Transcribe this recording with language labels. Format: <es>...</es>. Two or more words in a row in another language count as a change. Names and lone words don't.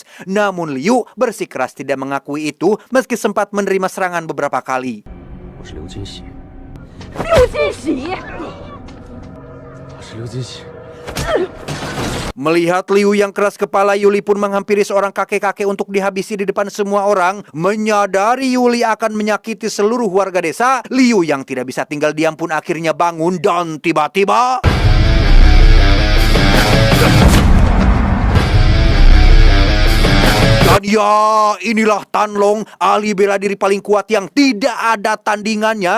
<id>Namun Liu bersikeras tidak mengakui itu meski sempat menerima serangan beberapa kali.</id> <zh>我是刘金喜，刘金喜，我是刘金喜。</zh> <id>Melihat Liu yang keras kepala, Yuli pun menghampiri seorang kakek-kakek untuk dihabisi di depan semua orang. Menyadari Yuli akan menyakiti seluruh warga desa, Liu yang tidak bisa tinggal diam pun akhirnya bangun dan tiba-tiba... Dan ya, inilah Tan Long, ahli bela diri paling kuat yang tidak ada tandingannya.</id>